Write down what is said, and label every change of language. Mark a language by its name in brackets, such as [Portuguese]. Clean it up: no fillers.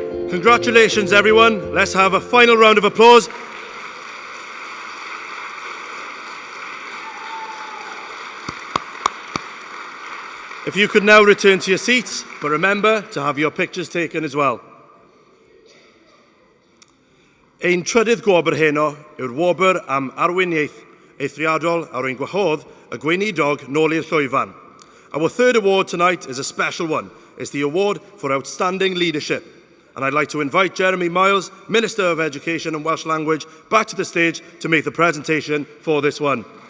[English] Congratulations, everyone. Let's have a final round of applause. If you could now return to your seats, but remember to have your pictures taken as well. [Welsh] Ein trydydd gwobr heno yw'r wobr am arweiniaeth eithriadol ar ein gwahodd y gweinidog nôl i'r llwyfan. [English] Our third award tonight is a special one. It's the award for outstanding leadership. And I'd like to invite Jeremy Miles, Minister of Education and Welsh Language, back to the stage to make the presentation for this one.